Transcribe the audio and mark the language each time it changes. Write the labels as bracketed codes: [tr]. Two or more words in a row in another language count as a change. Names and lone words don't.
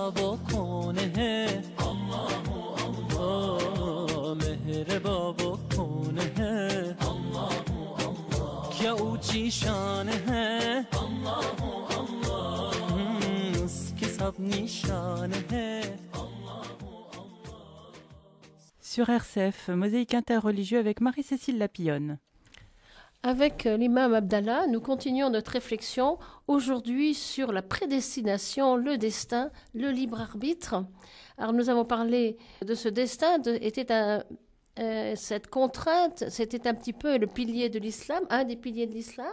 [ur] وہ کون ہے [ar] اللهُ الله [ur] मेहरबां وہ کون ہے [ar] اللهُ الله [ur] کیا اونچی شان ہے [ar] اللهُ الله [ur] اس کی سب نشان ہے [ar] اللهُ الله. [fr] Sur RCF, Mosaïque interreligieux avec Marie-Cécile Lapillonne. Avec l'imam Abdallah, nous continuons notre réflexion aujourd'hui sur la prédestination, le destin, le libre arbitre. Alors nous avons parlé de ce destin, cette contrainte, c'était un petit peu le pilier de l'islam, un des piliers de l'islam.